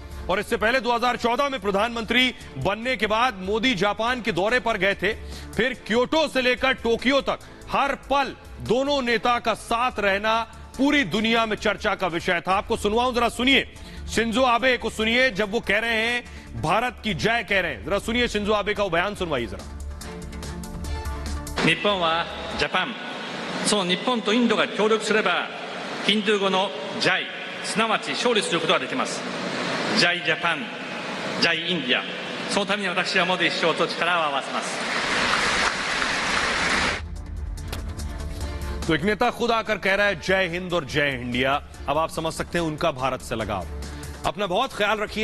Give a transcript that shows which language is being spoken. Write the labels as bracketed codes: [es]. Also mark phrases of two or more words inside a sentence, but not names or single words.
[hi] और इससे पहले 2014 में प्रधानमंत्री बनने के बाद मोदी जापान के दौरे पर गए थे। फिर क्योटो से लेकर टोक्यो तक हर पल दोनों नेता का साथ रहना पूरी दुनिया में चर्चा का विषय था। आपको सुनवाऊं, जरा सुनिए शिंजो आबे को सुनिए जब वो कह रहे हैं भारत की जय कह रहे हैं। जरा सुनिए शिंजो आबे का वो बयान सुनवाइए जरा। [ja] 日本はジャパン、その日本とインドが協力すればヒンドゥー語のジャイ、すなわち勝利することができます。ジャイジャパン、ジャイインディア、そのために私はモディ首相と力を合わせます。 [hi] तो एक नेता खुद आकर कह रहा है जय हिंद और जय इंडिया। अब आप समझ सकते हैं उनका भारत से लगाव। अपना बहुत ख्याल रखिए।